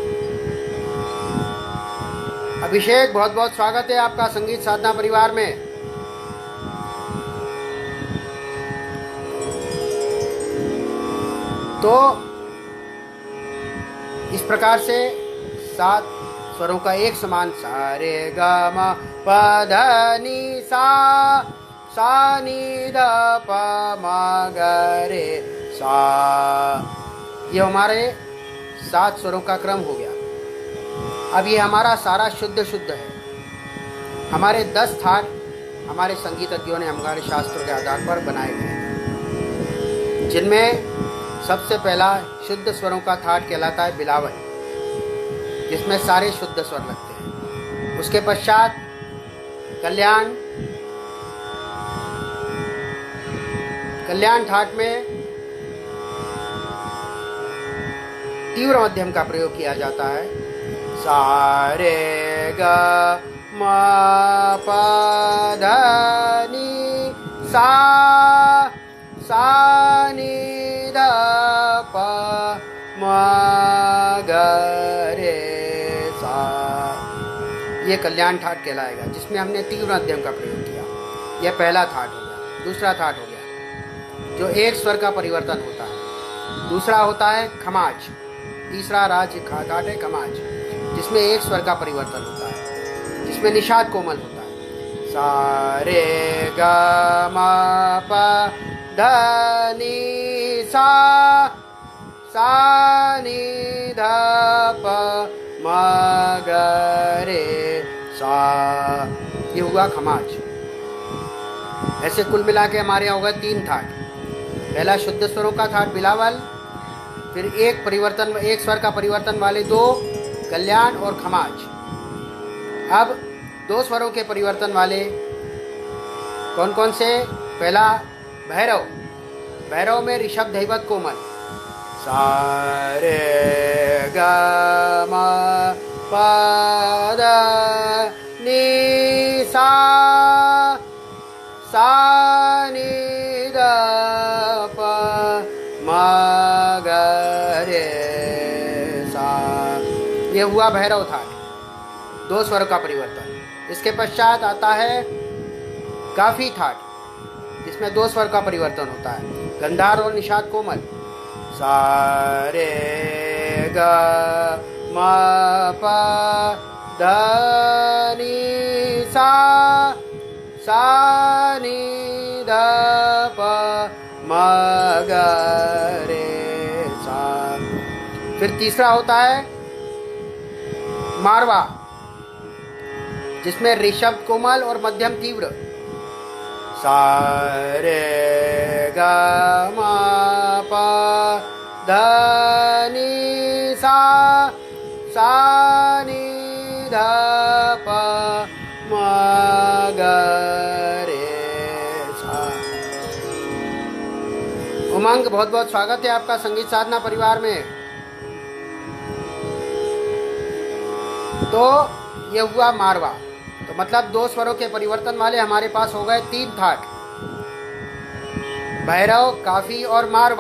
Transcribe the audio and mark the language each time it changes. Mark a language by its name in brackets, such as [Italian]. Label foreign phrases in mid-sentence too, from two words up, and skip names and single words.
[Hindi] अभिषेक, बहुत बहुत स्वागत है आपका संगीत साधना परिवार में। तो इस प्रकार से 7 स्वरों का एक समान सा रे ग म प ध नि सा नि ध प म ग रे सा, ये हमारे 7 स्वरों का क्रम हो गया। अब ये हमारा सारा शुद्ध शुद्ध है। हमारे 10 थाट हमारे संगीतज्ञों ने हमारे शास्त्रों के आधार पर बनाए गए हैं, जिनमें सबसे पहला शुद्ध स्वरों का थाट कहलाता है बिलावल, जिसमें सारे शुद्ध स्वर लगते हैं। उसके पश्चात कल्याण ठाट में तीव्र मध्यम का प्रयोग किया जाता है। सा रे ग म प ध नि सा नि ध प म ग रे सा, ये कल्याण ठाट कहलाएगा, जिसमें हमने तीव्र मध्यम का प्रयोग किया। यह पहला थाट हो गया। दूसरा थाट हो गया जो एक स्वर का परिवर्तन होता है। दूसरा होता है खमाज। तीसरा राज्य थाट है खमाज, जिसमें एक स्वर का परिवर्तन होता है, जिसमें निषाद कोमल होता है। सा रे ग म प ध नि सा नि ध प म ग रे सा, ये हुआ खमाज। ऐसे कुल मिला के हमारे यहाँ होगा 3 थाट। पहला शुद्ध स्वरों का थाट बिलावल, फिर एक स्वर का परिवर्तन वाले 2 कल्याण और खमाज। अब 2 स्वरों के परिवर्तन वाले कौन कौन से? पहला भैरव। भैरव में ऋषभ धैवत कोमल। सा रे ग म प ध नि सा नि ध प म ग रे सा, ये हुआ भैरव थाट, 2 स्वर का परिवर्तन। इसके पश्चात आता है काफी थाट, जिसमें 2 स्वर का परिवर्तन होता है, गंधार और निषाद कोमल। सा रे ग म प ध नि सा नि ध प म ग रे सा। फिर तीसरा होता है मारवा, जिसमें ऋषभ कोमल और मध्यम तीव्र। सा रे ग म प ध नि सा नि ध प म ग रे सा। उमंग, बहुत बहुत स्वागत है आपका संगीत साधना परिवार में। तो ये हुआ मारवा। तो मतलब 2 स्वरों के परिवर्तन वाले हमारे पास हो गए 3 थाट, भैरव, काफी और मारवा।